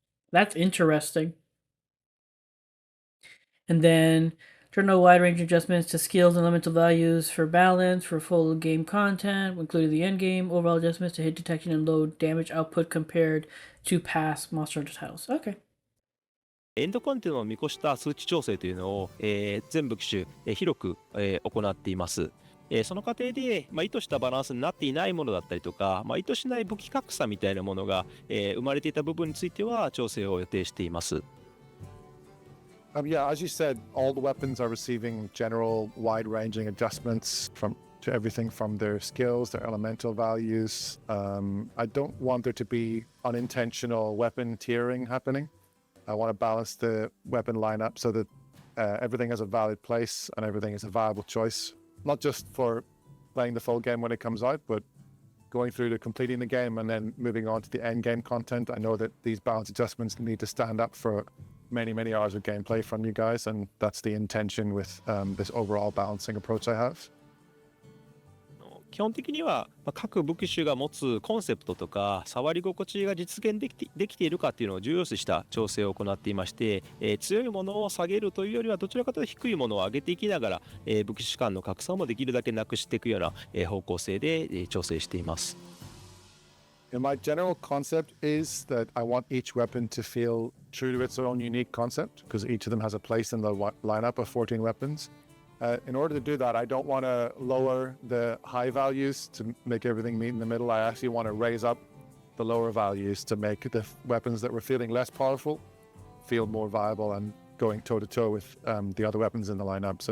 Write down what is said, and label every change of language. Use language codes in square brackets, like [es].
[en] That's interesting. And then turn on wide range adjustments to skills and elemental values for balance, for full game content, including the end game, overall adjustments to hit detection and low damage output compared to past Monster Hunter titles. Okay. [ja] エンドコンテンツを見越した数値調整というのを、全部機種、広く、行っています。その過程で、意図したバランスになっていないものだったりとか、意図しない武器格差みたいなものが、生まれていた部分については調整を予定しています。 [en] Yeah, as you said, all the weapons are receiving general wide-ranging adjustments to everything from their skills, their elemental values. I don't want there to be unintentional weapon tiering happening. I want to balance the weapon lineup so that everything has a valid place and everything is a viable choice, not just for playing the full game when it comes out, but going through to completing the game and then moving on to the end game content. I know that these balance adjustments need to stand up for many hours of gameplay from you guys, and that's the intention with this overall balancing approach I have. [ja] 基本的には、各武器種が持つコンセプトとか触り心地が実現できているかっていうのを重要視した調整を行っていまして、強いものを下げるというよりはどちらかというと低いものを上げていきながら、武器種間の格差もできるだけなくしていくような、方向性で、調整しています。 [en] And my general concept is that I want each weapon to feel true to its own unique concept, because each of them has a place in the lineup of 14 weapons. In order to do that, I don't want to lower the high values to make everything meet in the middle. I actually want to raise up the lower values to make the weapons that were feeling less powerful feel more viable and going toe-to-toe with the other weapons in the lineup.